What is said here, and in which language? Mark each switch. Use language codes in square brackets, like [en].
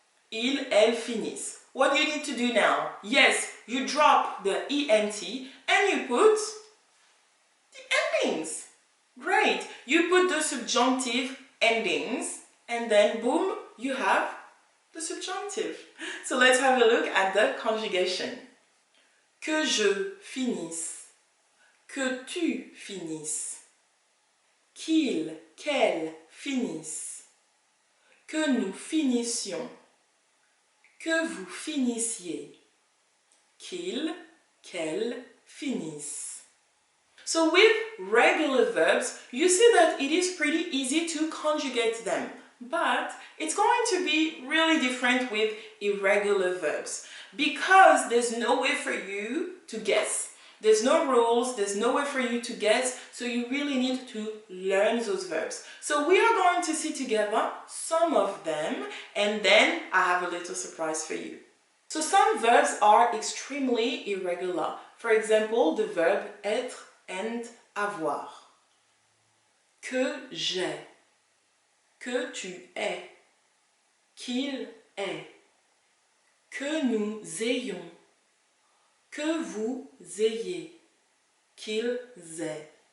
[fr] Il, elle finissent. [en] What do you need to do now? Yes, you drop the ENT and you put the endings. Great! You put the subjunctive endings and then boom, you have the subjunctive. So let's have a look at the conjugation. [fr] que je finisse, que tu finisses, qu'il, qu'elle finisse, que nous finissions, que vous finissiez, qu'il, qu'elle finisse. [en] So with regular verbs, you see that it is pretty easy to conjugate them, but it's going to be really different with irregular verbs because there's no way for you to guess. There's no rules, there's no way for you to guess, so you really need to learn those verbs. So we are going to see together some of them, and then I have a little surprise for you. So some verbs are extremely irregular. For example, the verb être and avoir. [fr] Que j'ai, que tu aies, qu'il ait, que nous ayons, que vous ayez, qu'ils aient.